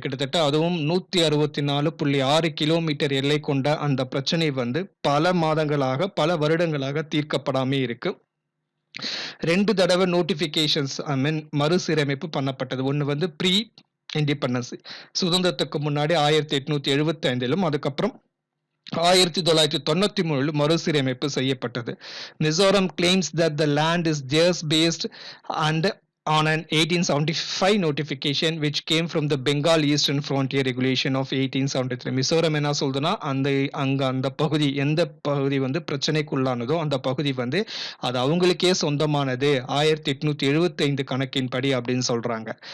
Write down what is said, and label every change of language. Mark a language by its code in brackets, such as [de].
[ta] கிட்டத்தட்ட அதுவும் 164.6 கிலோமீட்டர் எல்லை கொண்ட அந்த பிரச்சனை வந்து பல மாதங்களாக, பல வருடங்களாக தீர்க்கப்படாமே இருக்கு. 2 தடவை நோட்டிபிகேஷன்ஸ் [en] I mean [ta] மறுசீரமைப்பு பண்ணப்பட்டது. ஒன்னு வந்து ப்ரீ இண்டிபெண்டன்ஸ், சுதந்திரத்துக்கு முன்னாடி 1875லும், அதுக்கப்புறம் 1993 மறுசீரமைப்பு செய்யப்பட்டது. Mizoram [en] claims that the land is theirs based and on an 1875 notification which came from the Bengal Eastern Frontier Regulation of 1873. [ta] Mizoram என்ன சொல்லுதுன்னா, அந்த பகுதி, எந்த பகுதி வந்து பிரச்சனைக்குள்ளானதோ அந்த பகுதி வந்து அது அவங்களுக்கே சொந்தமானது 1875 கணக்கின்படி அப்படின்னு சொல்றாங்க.